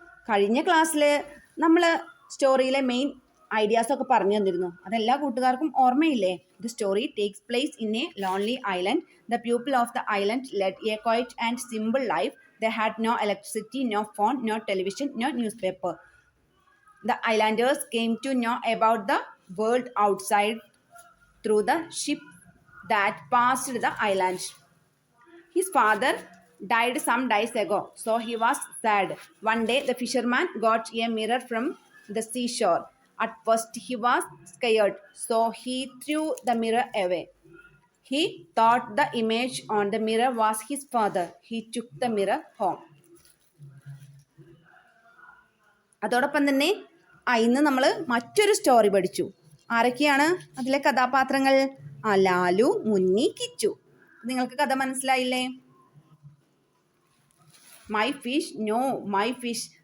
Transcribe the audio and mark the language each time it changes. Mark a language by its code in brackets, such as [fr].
[ml] കഴിഞ്ഞ ക്ലാസ്സിൽ നമ്മൾ സ്റ്റോറിയിലെ മെയിൻ ഐഡിയാസൊക്കെ പറഞ്ഞു തന്നിരുന്നു. അതെല്ലാ കൂട്ടുകാർക്കും ഓർമ്മയില്ലേ? [en] The story takes place in a lonely island. The people of the island led a quiet and simple life. They had no electricity, no phone, no television, no newspaper. The islanders came to know about the world outside through the ship that passed the island. His father died some days ago, so he was sad. One day, the fisherman got a mirror from the seashore. At first, he was scared, so he threw the mirror away. He thought the image on the mirror was his father. He took the mirror home. [ml] അതോടൊപ്പം തന്നെ ഇന്ന് നമ്മൾ മറ്റൊരു story പഠിച്ചു. ആരൊക്കെയാണ് അതിലെ കഥാപാത്രങ്ങൾ? ലാലു, മുന്നി, കിച്ചു. നിങ്ങൾക്ക് കഥ മനസ്സിലായില്ലേ? [en] My fish, no my fish.